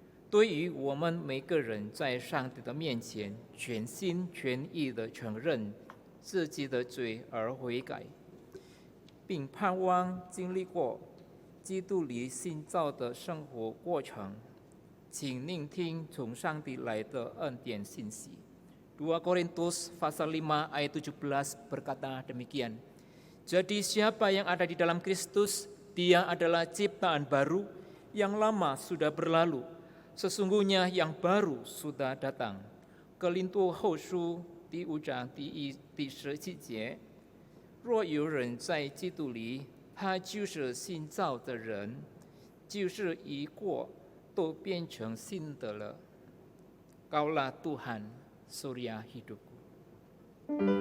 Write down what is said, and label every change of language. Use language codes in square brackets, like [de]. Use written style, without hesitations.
[zh] 对于我们每个人在上帝的面前全心全意地承认自己的罪而悔改，并盼望经历过基督里新造的生活过程，请聆听从上帝来的恩典信息。 [id] 2 Korintus pasal 5 ayat 17 berkata demikian. Jadi siapa yang ada di dalam Kristus, dia adalah ciptaan baru, yang lama sudah berlalu, sesungguhnya yang baru sudah datang. [zh] 哥林多后书第5章第17节，若有人在基督里，他就是新造的人，旧事已过，都变成新的了。 [id] Kaulah Tuhan, surya hidupku.